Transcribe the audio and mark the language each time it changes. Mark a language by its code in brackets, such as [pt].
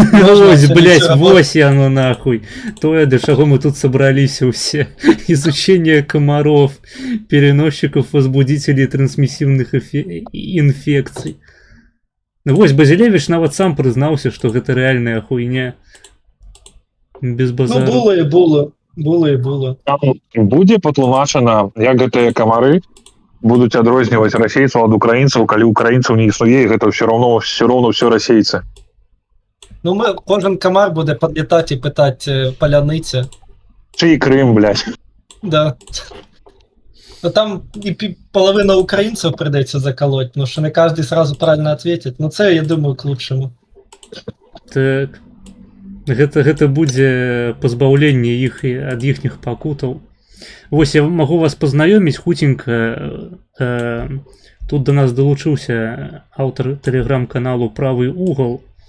[be] Ось, блядь, вось яно нахуй. Тое, до чаго мы тут собраліся ўсе. [ru] Изучение комаров, переносчиков возбудителей трансмиссивных инфекций. [be] Вось, Базілевич нават сам прызнаўся, што гэта рэальная хуйня. [ru] Без базару. [uk] Ну, было. [be] Там будзе патлумачана, як гэтыя камары будуць адрозніваць расейцаў ад украінцаў, калі украінцаў не існуе, і гэта все роўно все расейцы. [uk] Ну, кожен комар буде підлітати і питати паляниці. Чий Крым, блядь. Да. Ну там і половина українців прийдеться заколоть, тому що не кожен сразу правильно відповідь. Ну це, я думаю, [ru] к лучшему. [uk] Так. [be] Гэта будзе пазбаўленне іх ад іхніх пакутаў. Вось я магу вас пазнаёміць хутенька. Тут до нас далучыўся аўтар тэлеграм-каналу «Правый угол».